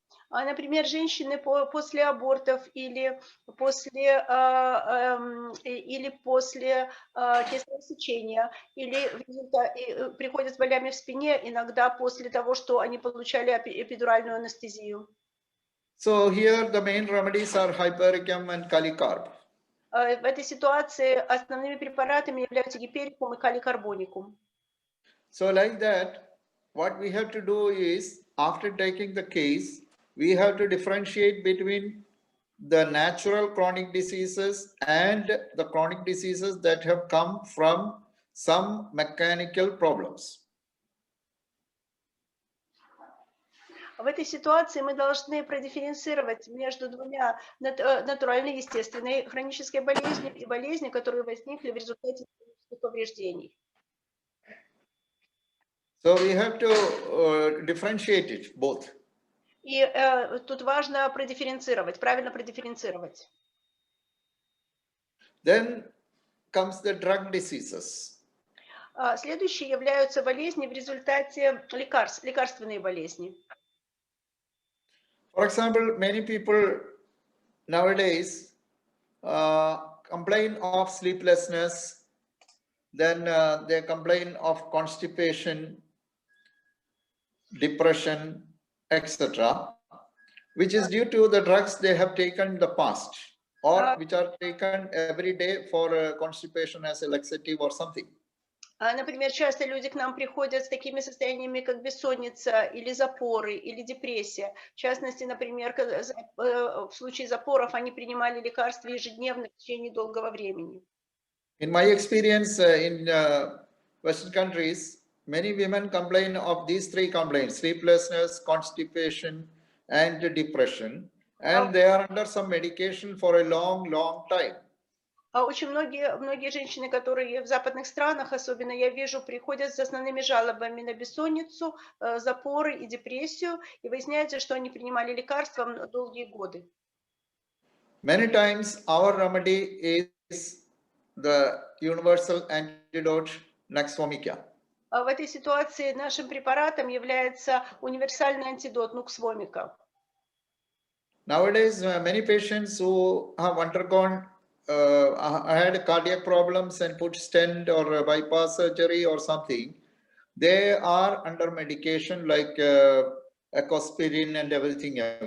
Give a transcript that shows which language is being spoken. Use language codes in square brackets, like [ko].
[ru] Например, женщины после абортов или после кесарево сечения, или приходят с болями в спине, иногда после того, что они получали эпидуральную анестезию. [en] So here the main remedies are hypericum and kalicarb. [ru] В этой ситуации основными препаратами являются гиперикум и каликарбоникум. [en] So like that, what we have to do is, after taking the case, we have to differentiate between the natural chronic diseases and the chronic diseases that have come from some mechanical problems. [ru] В этой ситуации мы должны продифференцировать между двумя натуральной, естественной хронической болезнью и болезнью, которые возникли в результате хронических повреждений. [en] So we have to differentiate it both. [ru] И тут важно продифференцировать, правильно продифференцировать. [en] Then comes the drug diseases. [ru] Следующие являются болезни в результате лекарственные болезни. [en] For example, many people nowadays complain of sleeplessness, then they complain of constipation, depression, etc., which is due to the drugs they have taken in the past, or which are taken every day for constipation as a laxative or something. [ru] Например, часто люди к нам приходят с такими состояниями, как бессонница, или запоры, или депрессия. В частности, например, в случае запоров они принимали лекарства ежедневно в течение долгого времени. [en] In my experience in Western countries, many women complain of these three complaints: sleeplessness, constipation, and depression, and they are under some medication for a long time. [ru] Очень многие женщины, которые в западных странах, особенно я вижу, приходят с основными жалобами на бессонницу, запоры и депрессию, и выясняется, что они принимали лекарства долгие годы. [en] Many times our remedy is the universal antidote Nux vomica. [ru] В этой ситуации нашим препаратом является универсальный антидот Nux vomica. [en] Nowadays, many patients who have undergone had cardiac problems and put stent or bypass surgery or something, they are under medication like ecosprin and everything.